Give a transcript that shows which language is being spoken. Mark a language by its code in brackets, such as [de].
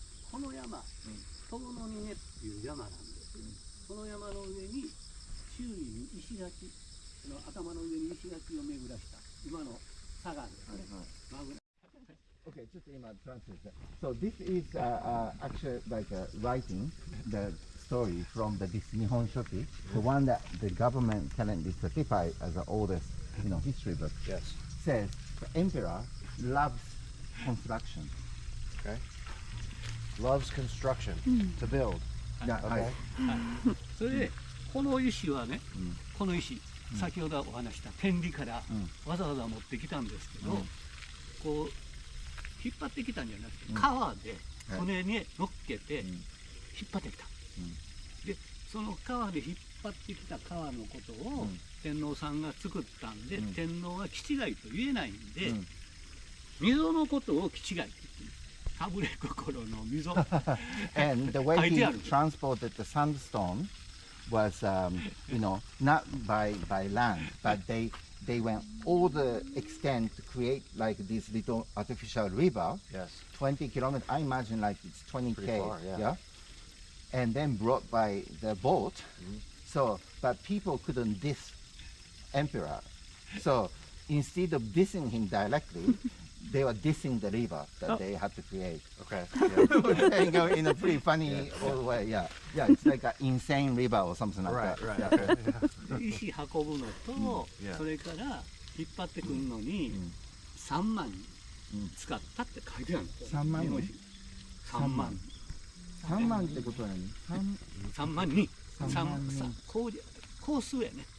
[ja] この山、遠野にねっていう山なんですけど、この山の上に周囲に石垣、その頭の上に石垣を巡らした今の砂岩ですね。マグナ [en] Okay, just translate. So this is actually like writing the story from this Nihon Shoki, the one that the government currently certified as the oldest, history book. Yes. Says the emperor loves construction. Okay. Loves construction to build. Yeah, Okay. [ja] それでこの石はね、この石、先ほどお話した天理からわざわざ持ってきたんですけど、こう引っ張ってきたんじゃなくて、川で船に乗っけて引っ張ってきた。で、その川で引っ張ってきた川のことを天皇さんが作ったんで、天皇は気違いと言えないんで、溝のことを気違いって言って、かぶれ心の溝。 [en] And the way he [ja] 書いてある。 [en] transported the sandstone was, not by land, but they went all the extent to create like this little artificial river, Yes. 20 kilometers, I imagine like it's 20K, Pretty far, yeah. and then brought by the boat. So, but people couldn't diss emperor. So instead of dissing him directly, they were dissing the river that they had to create. Okay. You know, in a pretty funny old way. Yeah, it's like an insane river or something like Right, that. right. Yeah. Okay. [ja] 石運ぶのと、それから引っ張ってくるのに3万使ったって書いてあるんですよ。 3万人 3万。 3万ってことは何 3万人。 3万人工数やね。